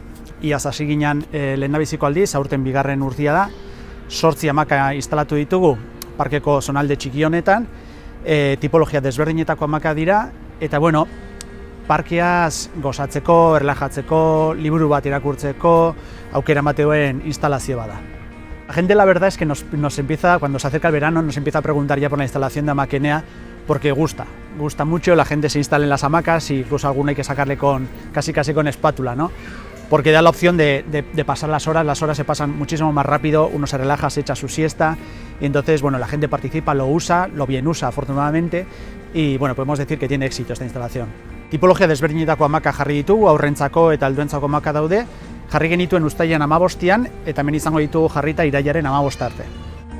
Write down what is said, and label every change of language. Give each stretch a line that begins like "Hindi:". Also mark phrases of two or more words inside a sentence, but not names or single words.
Basque: Iaz hasi ginen lehendabiziko aldiz, aurten bigarren urtia da, 8 hamaka instalatu ditugu parkeko zonalde txiki honetan, tipologia desberdinetako hamaka dira, eta bueno, parkeaz gozatzeko, erlajatzeko, liburu bat irakurtzeko aukera ematen duen instalazio bada.
Spanish: La gente, la verdad es que nos empieza, cuando se acerca el verano, nos empieza a preguntar ya por la instalación de Amakenea, porque gusta mucho, la gente se instala en las hamacas y incluso alguna hay que sacarle casi con espátula, ¿no? Porque da la opción de pasar las horas se pasan muchísimo más rápido, uno se relaja, se echa su siesta, y entonces bueno, la gente participa, lo bien usa afortunadamente, y bueno, podemos decir que tiene éxito esta instalación.
Basque: Tipologia desberdinetako hamaka jarri ditugu, aurrentzako eta helduentzako hamaka daude, jarri genituen uztailean 15 eta hemen izango ditugu jarrita irailaren 15 arte.